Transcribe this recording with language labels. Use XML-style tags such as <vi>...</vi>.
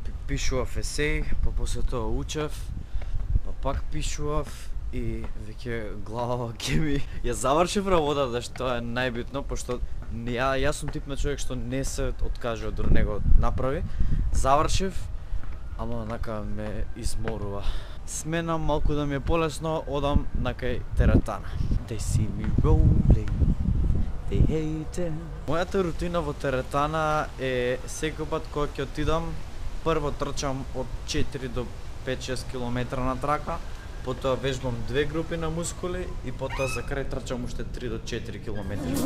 <mk>Пишував есеј, па после тоа учев, па пак пишував и веќе глава ќе ми... Ја завршив работата, што е најбитно, пошто јас сум тип на човек што не се откаже од него направи. Завршив, ама нака ме изморува. Сменам малку да ми е полесно, одам на кај теретана.</mk> <en>They see me rolling, they hate it.</en> <mk>Мојата рутина во теретана е секој пат кога ќе отидам, прво трчам од 4 до 5-6 км на трака, потоа вежбам 2 групи на мускули и потоа за крај трчам уште 3 до 4 км.</mk>